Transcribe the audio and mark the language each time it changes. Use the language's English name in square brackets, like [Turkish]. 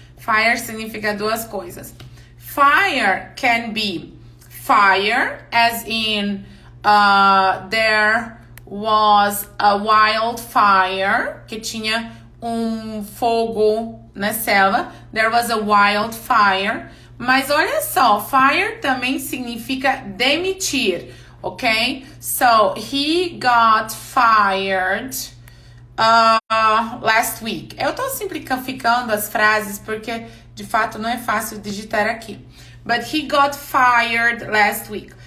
[Portuguese] Fire significa duas coisas. [English] Fire can be fire, as in there was a wildfire, [Portuguese] que tinha fogo na selva. [English] There was a wildfire. [Portuguese] Mas olha só, fire também significa demitir, ok? [English] So, he got fired last week. [Portuguese] Eu tô simplificando as frases porque, de fato, não é fácil digitar aqui. [English] But he got fired last week.